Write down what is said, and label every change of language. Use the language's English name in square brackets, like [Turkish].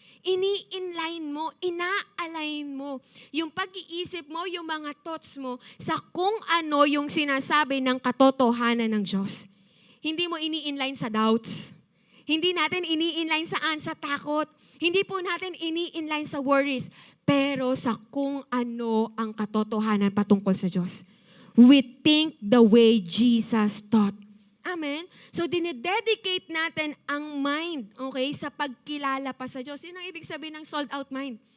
[Filipino] Ini-inline mo, ina-align mo yung pag-iisip mo, yung mga thoughts mo sa kung ano yung sinasabi ng katotohanan ng Diyos. Hindi mo ini-inline sa doubts. Hindi natin ini-inline saan? Sa takot. Hindi po natin ini-inline sa worries. Pero sa kung ano ang katotohanan patungkol sa Diyos. [English] We think the way Jesus taught. Amen? [Filipino] So, dinededicate natin ang mind, okay, sa pagkilala pa sa Diyos. Yun ang ibig sabihin ng sold out mind.